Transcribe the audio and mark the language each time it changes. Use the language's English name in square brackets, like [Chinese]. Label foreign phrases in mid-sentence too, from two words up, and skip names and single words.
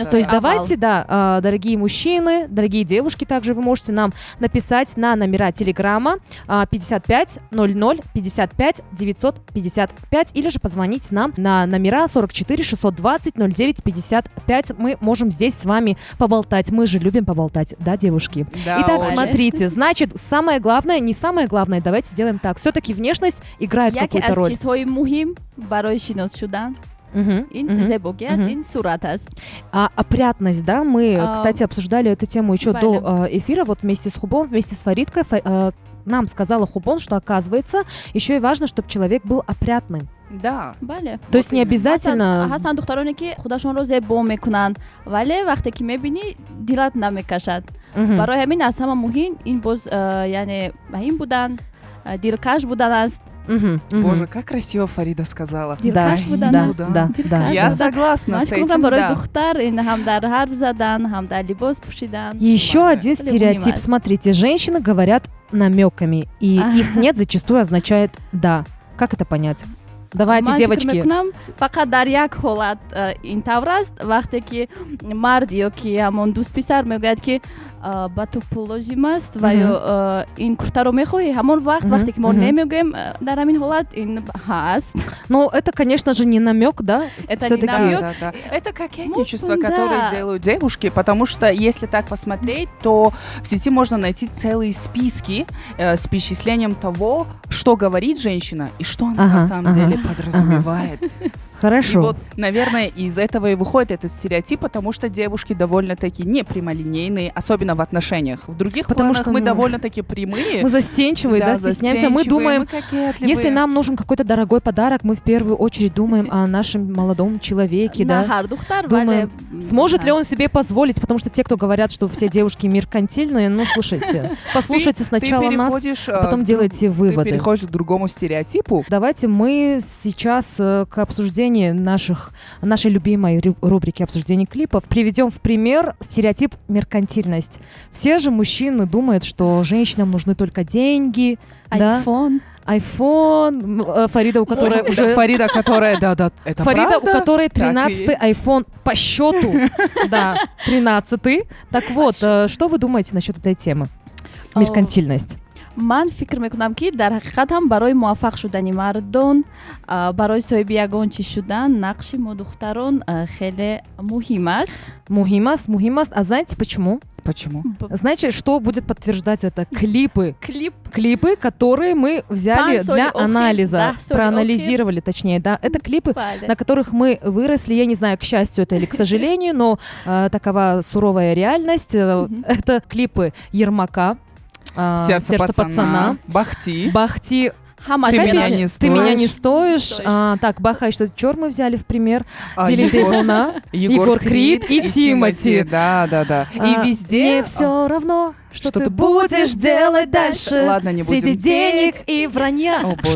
[Russian] То есть давайте, да, дорогие мужчины, дорогие девушки, также вы можете нам написать на номера телеграма 55 00 55 955 или же позвонить нам на номера 44 620 09 55. Мы можем здесь с вами поболтать. Мы же любим поболтать, да, девушки? Да, Итак, очень. смотрите, значит, самое главное, не самое главное, давайте сделаем так. Все-таки внешность играет [Tajik] яке [Russian] какую-то [Tajik] аз [Russian] роль. [Tajik] чизҳои муҳим барои шинос шудан Мгм, ин мгм. зебогӣ аст, мгм. ин сурат аст. [Russian] А опрятность, да, мы, А, кстати, обсуждали эту тему еще Валя. до эфира, вот вместе с Хубон, вместе с Фаридкой. Нам сказала Хубон, что, оказывается, еще и важно, чтобы человек был опрятным. Да. [Tajik] бале [Russian] То есть не именно. обязательно... [Tajik] ҳастанд духтароне ки худашонро зебо мекунанд, вале вақте ки мебинӣ дилат намекашад. Мгм. барои ҳамин аз ҳама муҳим ин боз яъне маҳим будан, дилкаш будан аст. Мгм, мгм. [Russian] Боже, как красиво Фарида сказала. Да, [Tajik] дилкаш будан [Russian] да, [Tajik] аст. [Russian] да, да. Я да. согласна с [Tajik] Ман [Russian] этим, [Tajik] барои [Russian] да. [Tajik] духтар ин ҳам дар ҳарф задан, ҳам дар либос пӯшидан. [Russian] Еще Ладно. один Это стереотип. понимаю. Смотрите, женщины говорят намеками, и Ага. их нет зачастую означает да. Как это понять? Давайте, [Tajik] ман фикр [Russian] девочки. [Tajik] мекунам фақат дар як ҳолат ин тавр аст, вақте ки мард ё ки ҳамон дӯст писар мегӯяд ки ба ту пул лозим аст ва ё ин куртаро мехоҳӣ, ҳамон вақт Мгм, вақте ки мо мгм. намегӯем дар ҳамин ҳолат ин ҳаст. [Russian] Ну, это, конечно же, не намек, да? Это не Всё-таки- намёк. Да, да, да. Это кокетничество, Ну, которое да. делают девушки, потому что если так посмотреть, то в сети можно найти целые списки с перечислением того, что говорит женщина и что она Ага, на самом ага, деле подразумевает. Хорошо. И вот, наверное, из этого и выходит этот стереотип, потому что девушки довольно-таки не прямолинейные, особенно в отношениях. В других Потому планах что мы мы- довольно-таки прямые. Мы застенчивые, да, стесняемся. Мы застенчивые, думаем, мы кокетливые. если нам нужен какой-то дорогой подарок, мы в первую очередь думаем о нашем молодом человеке, На да? [Tajik] ҳар духтар, [Russian] Думаем, [Tajik] вале [Russian] Сможет ли он себе позволить? Потому что те, кто говорят, что все девушки меркантильные, ну, слушайте, послушайте сначала ты нас, переходишь, а потом к делайте друг- выводы. Ты переходишь к другому стереотипу. Давайте мы сейчас к обсуждению нашей любимой рубрики обсуждения клипов приведем в пример стереотип меркантильность. Все же мужчины думают, что женщинам нужны только деньги, да, айфон. айфон, Фарида, у которой Это уже... Фарида, которая, да, это Фарида, правда? у которой Так и 13-й есть. iPhone по счету. Да, 13-й. Так вот, что вы думаете насчет этой темы? Меркантильность. [Tajik] ман фикр мекунам ки дар ҳақиқат ҳам барои муваффақ шудани мардон, барои соҳиби ягон чиз шудан нақши мо духтарон хеле муҳим аст. Мухимас. [Russian] А знаете почему? Почему? Знаете, что будет подтверждать это? Клипы. Клип Клипы, которые мы взяли Пан для [Tajik] соли охи, [Russian] анализа, [Tajik] да, соли [Russian] проанализировали, точнее, да. Это клипы, [Tajik] бале. [Russian] на которых мы выросли. Я не знаю, к счастью это или к сожалению, но такова суровая реальность. Это клипы Ермака, Сердце пацана. Бахти. Бахти. [Tajik] Ҳама [Russian] Ты Какая меня песня? не Ты меня не стоишь. стоишь. Так, Баха, и что чёр мы взяли в пример? А, Дилиды Егор- волна, Егор Крид и Тимати. Да. И везде... Мне все равно, что что ты ты будешь делать дальше. Ладно, не среди будем денег петь. и вранья. О, боже